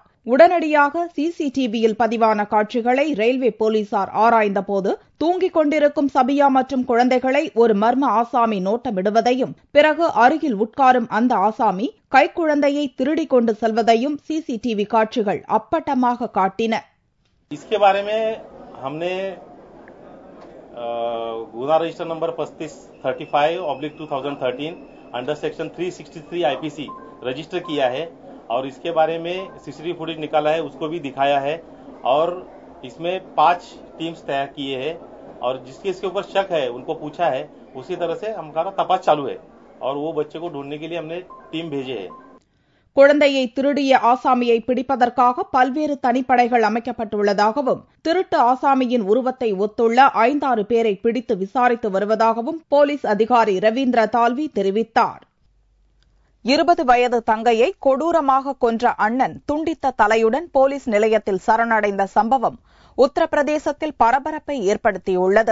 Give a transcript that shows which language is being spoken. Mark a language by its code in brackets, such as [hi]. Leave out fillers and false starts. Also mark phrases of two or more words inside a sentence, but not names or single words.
[ta] உடனடியாக சிசிடிவியில் பதிவான காட்சிகளை ரயில்வே போலீசார் ஆராய்ந்தபோது தூங்கிக் கொண்டிருக்கும் சபியா மற்றும் குழந்தைகளை ஒரு மர்ம ஆசாமி நோட்டமிடுவதையும் பிறகு அருகில் உட்காரும் அந்த ஆசாமி கைக்குழந்தையை திருடிக் கொண்டு செல்வதையும் சிசிடிவி காட்சிகள் அப்பட்டமாக காட்டின. [hi] इसके बारे में हमने गुना [en] register number [hi] 3535/2013 [en] under section 363 IPC register [hi] किया है और इसके बारे में [en] CCTV footage [hi] निकाला है, उसको भी दिखाया है और इसमें 5 टीम्स तैयार किए हैं और जिसके इसके ऊपर शक है उनको पूछा है. उसी तरह से हमारा तपास चालू है और वो बच्चे को ढूंढने के लिए हमने टीम भेजे है. [ta] குழந்தையை திருடிய ஆசாமியை பிடிப்பதற்காக பல்வேறு தனிப்படைகள் அமைக்கப்பட்டுள்ளதாகவும் திருட்டு ஆசாமியின் உருவத்தை ஒத்துள்ள 5-6 பேரை பிடித்து விசாரித்து வருவதாகவும் போலீஸ் அதிகாரி ரவீந்திர தால்வி தெரிவித்தார். 20 வயது தங்கையை கொடூரமாக கொன்ற அண்ணன் துண்டித்த தலையுடன் போலீஸ் நிலையத்தில் சரணடைந்த சம்பவம் உத்தரப்பிரதேசத்தில் பரபரப்பை ஏற்படுத்தியுள்ளது.